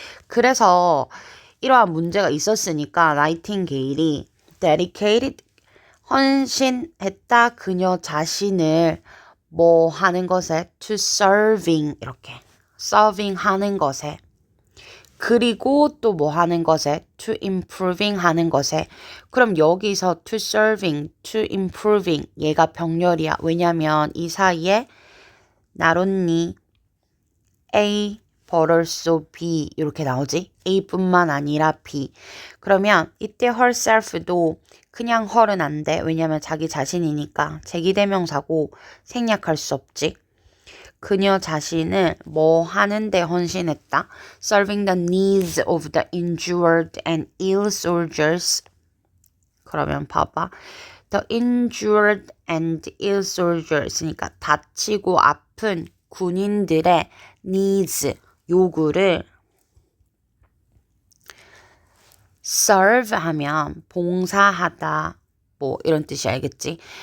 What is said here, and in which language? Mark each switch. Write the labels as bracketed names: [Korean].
[Korean] 그래서 이러한 문제가 있었으니까 나이팅게일이 dedicated, 헌신했다 그녀 자신을 뭐 하는 것에 [English] to serving, [Korean] 이렇게 serving 하는 것에, 그리고 또 뭐 하는 것에 [English] to improving [Korean] 하는 것에. 그럼 여기서 to serving, to improving 얘가 병렬이야. 왜냐면 이 사이에 [English] not only A but also B [Korean] 이렇게 나오지. A뿐만 아니라 B. 그러면 이때 herself도 그냥 her은 안 돼. 왜냐면 자기 자신이니까 제기대명사고 생략할 수 없지. 그녀 자신을 뭐 하는데 헌신했다. [English] Serving the needs of the injured and ill soldiers. [Korean] 그러면 봐봐. [English] The injured and ill soldiers니까 [Korean] 다치고 아픈 군인들의 needs, 요구를 serve 하면 봉사하다, 뭐 이런 뜻이 알겠지?